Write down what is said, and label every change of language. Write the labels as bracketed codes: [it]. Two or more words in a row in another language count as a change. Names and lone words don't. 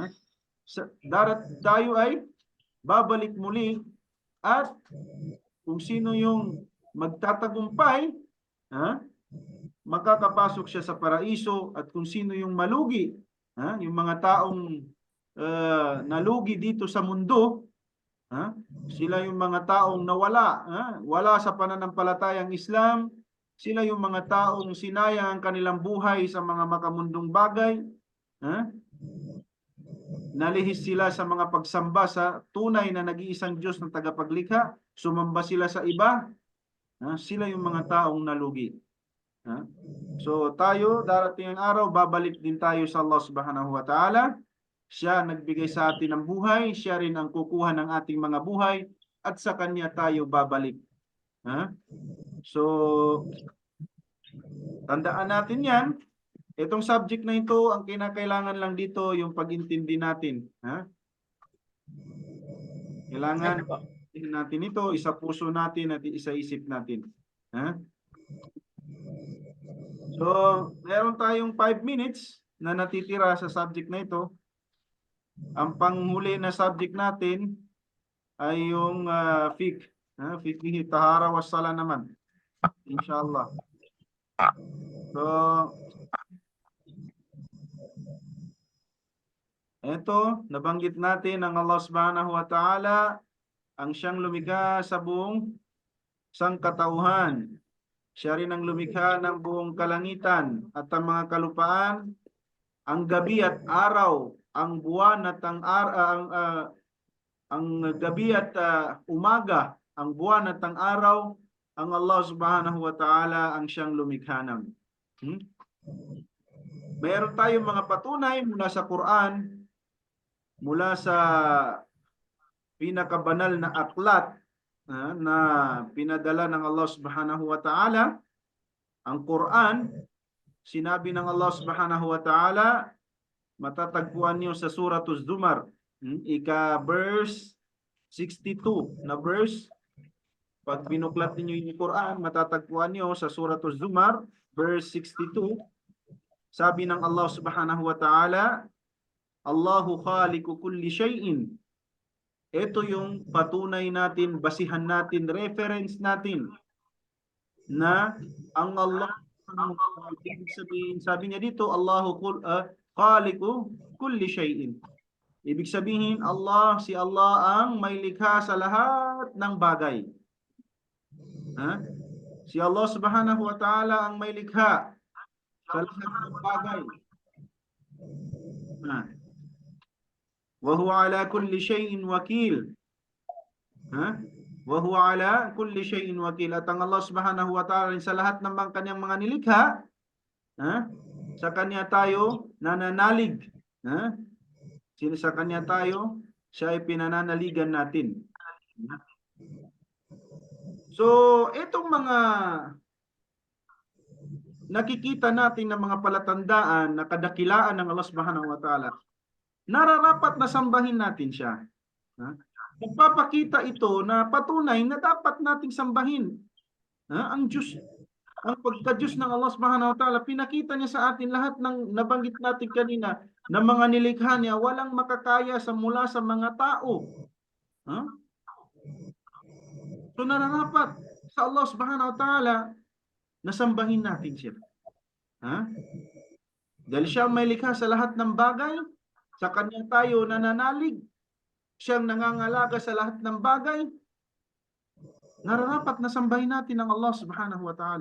[tl] Tayo ay babalik muli at kung sino yung magtatagumpay, makakapasok siya sa paraiso at kung sino yung malugi, yung mga taong nalugi dito sa mundo, sila yung mga taong nawala, wala sa pananampalatayang Islam, sila yung mga taong sinayang ang kanilang buhay sa mga makamundong bagay, nalihis sila sa mga pagsamba sa tunay na nag-iisang Diyos na tagapaglikha, sumamba sila sa iba, sila yung mga taong nalugi. So tayo, darating ang araw, babalik din tayo sa Allah [ar] سبحانه وتعالى. [tl] Siya nagbigay sa atin ng buhay, siya rin ang kukuha ng ating mga buhay at sa Kanya tayo babalik. So tandaan natin yan. Itong subject na ito, ang kinakailangan lang dito yung pag-intindi natin. Kailangan natin ito, isa puso natin at isa isip natin. So, meron tayong 5 minutes na natitira sa subject na ito. Ang panghuli na subject natin ay yung fiqh. [ar] فقه طهارة والصلاة naman. Inshallah. [tl] So, ito, nabanggit natin ang Allah [ar] سبحانه وتعالى, [tl] ang siyang lumikha sa buong sangkatauhan. Siya rin ang lumikha ng buong kalangitan at ang mga kalupaan, ang gabi at araw, ang buwan at ang gabi at umaga, ang buwan at ang araw, ang Allah [ar] سبحانه وتعالى [tl] ang siyang lumikha ng. Mayroon tayong mga patunay mula sa Quran, mula sa pinakabanal na aklat na pinadala ng Allah [ar] سبحانه وتعالى [tl] Ang Quran, sinabi ng Allah [ar] سبحانه وتعالى, [tl] matatagpuan niyo sa Suratul Zumar, verse 62 na verse. Pag binuklat niyo yung Quran, matatagpuan niyo sa Suratul Zumar, verse 62. Sabi ng Allah [ar] سبحانه وتعالى الله خالق كل شيء. [tl] Ito yung patunay natin, basihan natin, reference natin na ang Allah, ibig sabihin, sabi niya dito, [ar] الله خالق كل شيء. [tl] Ibig sabihin, si Allah ang may likha sa lahat ng bagay. Si Allah [ar] سبحانه وتعالى [tl] ang may likha sa lahat ng bagay. [ar] وهو على كل شيء وكيل. وهو على كل شيء وكيل. [tl] At ang Allah [ar] سبحانه وتعالى [tl] sa lahat ng kanyang mga nilikha, sa kanya tayo nananalig. Sa kanya tayo, siya ay pinananaligan natin. So, itong mga nakikita natin ng mga palatandaan na kadakilaan ng Allah [ar] سبحانه وتعالى, [tl] nararapat na sambahin natin siya. Nagpapakita ito na patunay na dapat nating sambahin ang Diyos. Ang pagka-Diyos ng Allah [ar] سبحانه وتعالى, [tl] pinakita niya sa atin lahat ng nabanggit natin kanina na mga nilikha niya, walang makakaya mula sa mga tao. So nararapat sa Allah [ar] سبحانه وتعالى [tl] na sambahin natin siya. Dahil siya may likha sa lahat ng bagay, sa kanya tayo nananalig, siyang nangangalaga sa lahat ng bagay, nararapat na sambahin natin ang Allah [ar] سبحانه وتعالى.